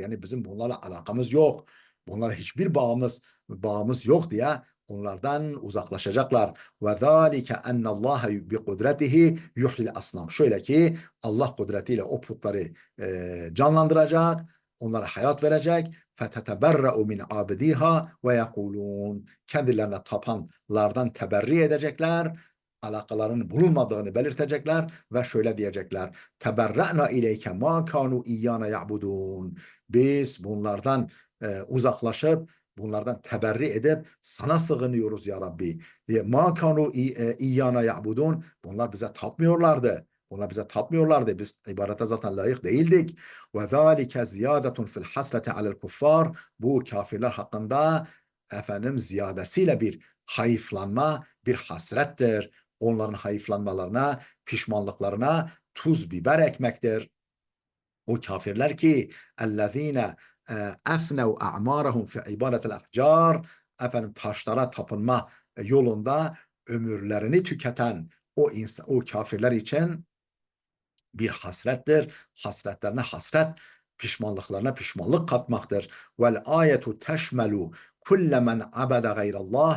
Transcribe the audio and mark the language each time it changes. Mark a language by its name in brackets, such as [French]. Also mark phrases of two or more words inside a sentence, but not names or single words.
[Turkish] Yani bizim bunlarla alakamız yok. Bunlara hiçbir bağımız yok diye onlardan uzaklaşacaklar. [Arabic] وذلك أن الله بقدرته يحيي الأصنام. [Turkish] Şöyle ki Allah kudretiyle o putları canlandıracak, onlara hayat verecek. [Arabic] فَتَتَبَرَّأُ مِنْ عَابِدِيهَا وَيَقُولُونَ. [Turkish] Kendilerine tapanlardan teberri edecekler, alakalarının bulunmadığını belirtecekler ve şöyle diyecekler: [Arabic] تَبَرَّأْنَا اِلَيْكَ مَا كَانُوا اِيَّانَ يَعْبُدُونَ. [Turkish] Biz bunlardan uzaklaşıp, bunlardan teberri edip sana sığınıyoruz [Arabic] يا رب. مَا كَانُوا اِيَّانَ يَعْبُدُونَ. [Turkish] Bunlar bize tapmıyorlardı. Bunlar bize tapmıyorlardı. Biz ibadete zaten layık değildik. [Arabic] وَذَٰلِكَ زِيَادَةٌ فِي الْحَسْرَةِ عَلَى الْكُفَّارِ. [Turkish] Bu kafirler hakkında ziyadesiyle bir hayıflanma, bir hasrettir. Onların hayıflanmalarına, pişmanlıklarına tuz biber ekmektir. O kafirler ki [Arabic] اَلَّذ۪ينَ اَفْنَوْ اَعْمَارَهُمْ فِي عِبَادَةِ الْاَحْجَارِ. [Turkish] Taşlara tapınma yolunda ömürlerini tüketen o kafirler için bir hasrettir. Hasretlerine hasret, pişmanlıklarına pişmanlık katmaktır. [Arabic] والآية تشمل كل من عبد غير الله.